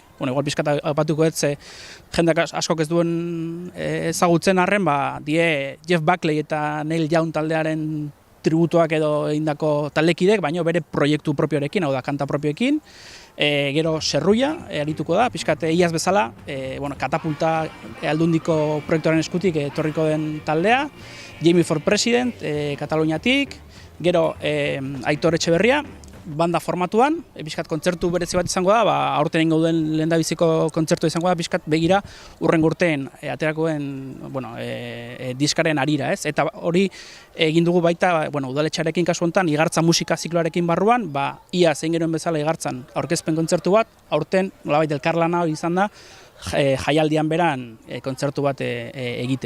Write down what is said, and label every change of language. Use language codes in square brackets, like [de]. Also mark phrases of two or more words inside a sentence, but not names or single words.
[eu] Igual pixkat apatuko ez, jendeak askok ez duen ezagutzen arren, die Jeff Buckley eta Neil Young taldearen tributuak edo egindako taldekidek, baina bere proiektu propioarekin, hau da, kanta propioekin. Gero Serruia arituko da, pixkat iaz bezala, Katapulta aldundiko proiektuaren eskutik etorriko den taldea. Jamie for President, Kataluniatik. Gero Aitor Etxeberria, banda formatuan, pixkat kontzertu berezi bat izango da, aurten egingo duen lehendabiziko kontzertu izango da, pixkat begira urrengo urteen aterakoen diskaren arira, ez? Eta hori egin dugu baita, udaletxearekin kasu honetan, Igartza musika zikloarekin barruan, ia zein genuen bezala Igartzan aurkezpen kontzertu bat, aurten nolabait elkarlana hori izan da, jaialdian beran kontzertu bat egitea.